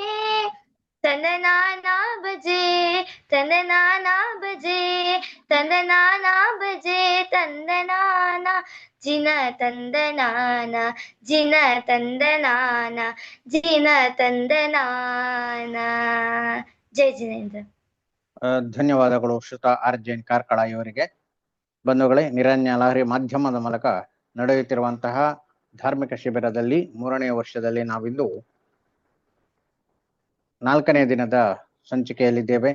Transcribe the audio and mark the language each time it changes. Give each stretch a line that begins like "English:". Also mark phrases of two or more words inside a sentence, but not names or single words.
Kannada: ತಂದನಾನ ಬಜೆ ತಂದನಾನ ಬಜೆ ತಂದನಾನ ಬಜೆ ತಂದನಾನ ಜಿನ ತಂದನಾನ ಜಿನ ತಂದನಾನ ಜಿನ ತಂದನಾನ. ಜೈ ಜಿನೇಂದ್ರ. ಧನ್ಯವಾದಗಳು ಶ್ರುತ ಆರ್ ಜೈನ್ ಕಾರ್ಕಳ ಇವರಿಗೆ. ಬಂಧುಗಳೇ, ನಿರಂಜನ ಲಹರಿ ಮಾಧ್ಯಮದ ಮೂಲಕ ನಡೆಯುತ್ತಿರುವಂತಹ ಧಾರ್ಮಿಕ ಶಿಬಿರದಲ್ಲಿ 3ನೇ ವರ್ಷದಲ್ಲಿ ನಾವಿಂದು 4ನೇ ದಿನದ ಸಂಚಿಕೆಯಲ್ಲಿದ್ದೇವೆ.